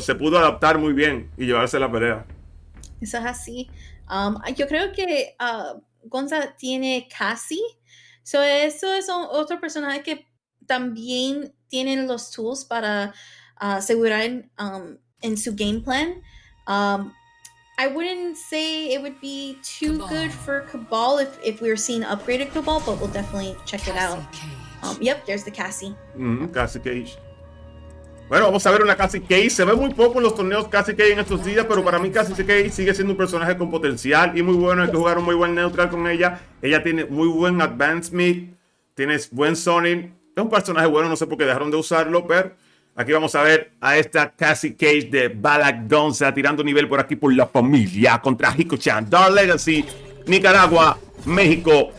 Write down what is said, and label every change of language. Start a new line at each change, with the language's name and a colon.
Spanish: Se pudo adaptar muy bien y llevarse la pelea. Eso es así. Yo creo que Gonza tiene casi. Eso es otro personaje que también tienen los tools para asegurar en su game plan.
English: I wouldn't say it would be too good for Cabal if we were seeing upgraded Cabal, but we'll definitely check it out. Yep, there's the Cassie.
Spanish: Cassie Cage. Bueno, vamos a ver una Cassie Cage. Se ve muy poco en los torneos Cassie Cage en estos días, pero para mí Cassie Cage sigue siendo un personaje con potencial y muy bueno. Hay que jugar un muy buen neutral con ella. Ella tiene muy buen advancement, tiene buen zoning. Es un personaje bueno, no sé por qué dejaron de usarlo, pero aquí vamos a ver a esta Cassie Cage de Ballak Donza tirando nivel por aquí por la familia contra Hikochan, Dark Legacy, Nicaragua, México.